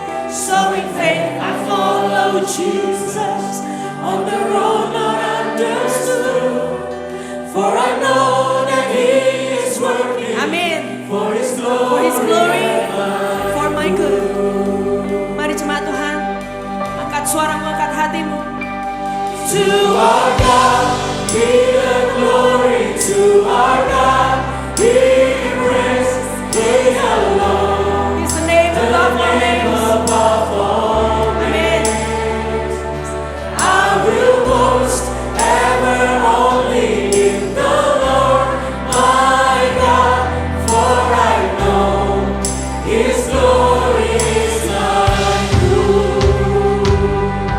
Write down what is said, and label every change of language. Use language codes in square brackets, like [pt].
[en] So in faith I follow Jesus on the road not understood, for I know that He is working. Amen. For His glory, for my good. [id] Mari jemaat Tuhan, angkat suaramu, angkat hatimu. [en] To our God be the glory, to our God be praise, He alone. He's the name above all names. Amen. I will boast ever only in the Lord my God, for I know His glory is my good.